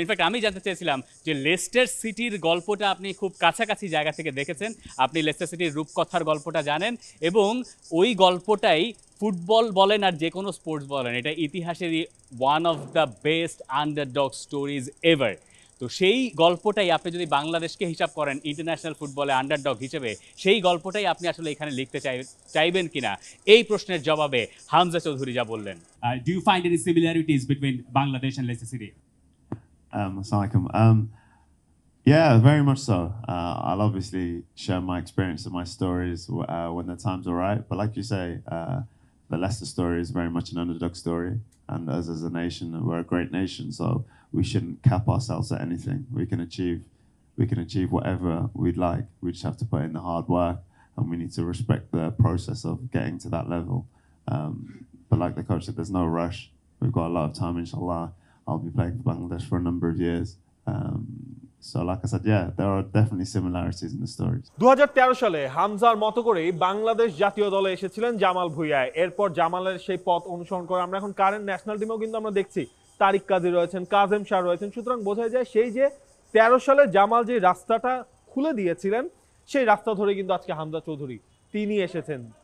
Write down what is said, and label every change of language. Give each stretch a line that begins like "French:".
Bangla: In fact আমি জানতে চেয়েছিলাম যে লেস্টার সিটির গল্পটা আপনি খুব কাছাকাছি জায়গা থেকে দেখেছেন, আপনি লেস্টার সিটির রূপকথার গল্পটা জানেন, এবং ওই গল্পটাই ফুটবল বলেন আর যে কোনো স্পোর্টস বলেন, এটা ইতিহাসেরই one of the best underdog stories ever. তো সেই গল্পটাই আপনি যদি বাংলাদেশকে হিসাব করেন ইন্টারন্যাশনাল ফুটবলে আন্ডারডগ হিসেবে, সেই গল্পটাই আপনি আসলে এখানে লিখতে চাইবেন কিনা, এই প্রশ্নের জবাবে হামজা চৌধুরী যা বললেন।
English: Do you find any similarities between Bangladesh and Leicester City? Assalamu alaikum. Yeah, very much so. I'll obviously share my experience and my stories when the time's all right. But like you say, the Leicester story is very much an underdog story. And as a nation, we're a great nation, so we shouldn't cap ourselves at anything. We can achieve whatever we'd like. We just have to put in the hard work, and we need to respect the process of getting to that level. But like the coach said, there's no rush. We've got a lot of time, inshallah. I'll be playing for Bangladesh for a number of years. So like I said, yeah, there are definitely similarities in the stories.
Bangla: 2013 সালে হামজার মতো করেই বাংলাদেশ জাতীয় দলে এসেছিলেন জামাল ভুঁইয়া। এরপর জামালের সেই পথ অনুসরণ করে আমরা এখন কারেন্ট ন্যাশনাল টিমেও কিন্তু আমরা দেখছি তারিক কাজী রয়েছেন, কাজেম শাহ রয়েছেন। সুতরাং বোঝা যায় সেই যে 13 সালে জামাল যে রাস্তাটা খুলে দিয়েছিলেন সেই রাস্তা ধরে কিন্তু আজকে হামজা চৌধুরী তিনি এসেছেন।